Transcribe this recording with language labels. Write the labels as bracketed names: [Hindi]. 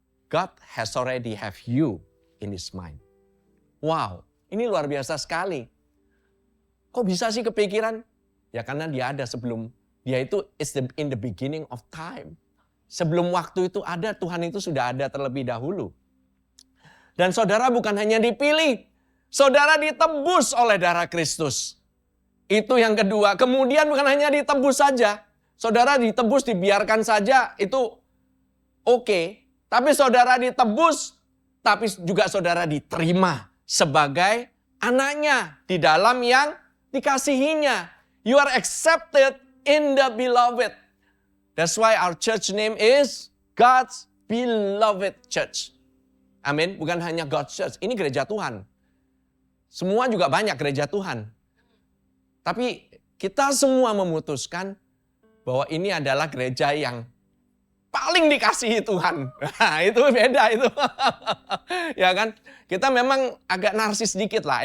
[English] God has already have you in his mind. [Indonesian] Wow, ini luar biasa sekali. Kok bisa sih kepikiran? Ya karena dia ada sebelum. Dia itu [English] is in the beginning of time. [Indonesian] Sebelum waktu itu ada, Tuhan itu sudah ada terlebih dahulu. Dan saudara bukan hanya dipilih, saudara ditebus oleh darah Kristus. Itu yang kedua. Kemudian bukan hanya ditebus saja, saudara ditebus dibiarkan saja, itu oke. Tapi saudara ditebus, tapi juga saudara diterima sebagai anaknya di dalam yang dikasihinya. [English] You are accepted in the beloved. That's why our church name is God's Beloved Church. [Indonesian] Amin. Bukan hanya God's Church. Ini gereja Tuhan. Semua juga banyak gereja Tuhan. Tapi kita semua memutuskan bahwa ini adalah gereja yang paling dikasihi Tuhan. Nah, itu beda itu. Ya kan? Kita memang agak narsis dikit lah.